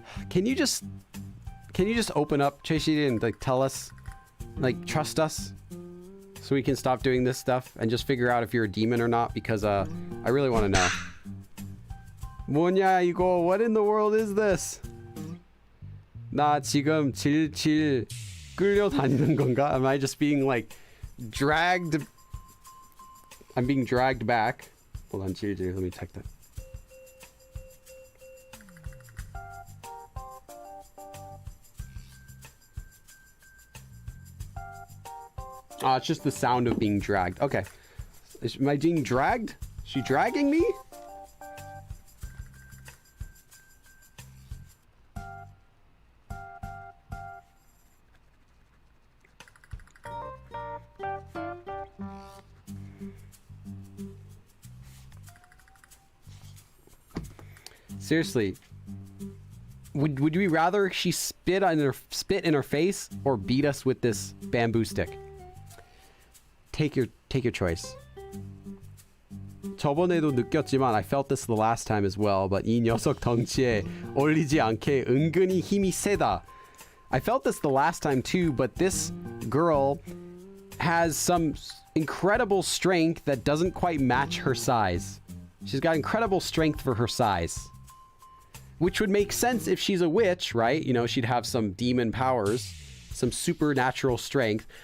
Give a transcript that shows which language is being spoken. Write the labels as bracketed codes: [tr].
[en] Can you just open up, 채시리, and like tell us, like trust us, so we can stop doing this stuff and just figure out if you're a demon or not? Because I really want to know. [ko] 뭐냐 이거? [en] What in the world is this? [ko] 나 지금 질질 끌려다니는 건가? [en] Am I just being like dragged? I'm being dragged back. Hold on, 질질. Let me check that. Ah, it's just the sound of being dragged. Okay. Am I being dragged? Is she dragging me? Seriously, would we rather she spit in her face or beat us with this bamboo stick? Take your choice. [ko] 저번에도 느꼈지만 [en] I felt this the last time as well, but [ko] 이 녀석 덩치에 어울리지 않게 은근히 힘이 세다. [en] I felt this the last time too, but this girl has some incredible strength that doesn't quite match her size. She's got incredible strength for her size. Which would make sense if she's a witch, right? You know, she'd have some demon powers, some supernatural strength.